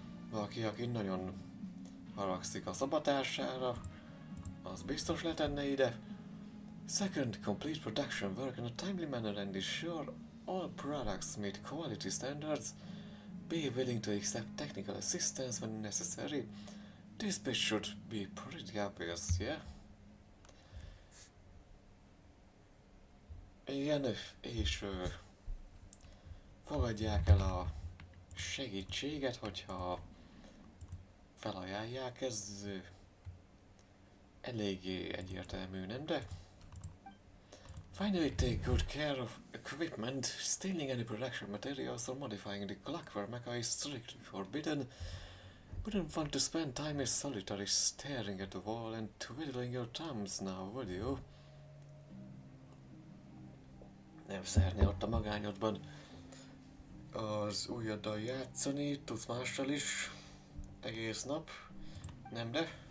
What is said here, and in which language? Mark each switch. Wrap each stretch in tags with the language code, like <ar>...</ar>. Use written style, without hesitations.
<hu>Valaki, aki nagyon haragszik a szabatására, az biztos letenne ide.</hu> <en>Second, complete production work in a timely manner and ensure all products meet quality standards. Be willing to accept technical assistance when necessary. This bit should be pretty obvious, yeah?</en> <hu>Igen, és fogadják el a segítséget, hogyha felajánlják, ez eléggé egyértelmű, nem de?</hu> <en>Finally, take good care of equipment. Stealing any production materials or modifying the clockwork mecha is strictly forbidden. Wouldn't want to spend time in solitary staring at the wall and twiddling your thumbs now, would you?</en> <hu>Nem szeretné ott a magányodban az ujjaddal játszani, tudsz mással is egész nap, nem de?</hu>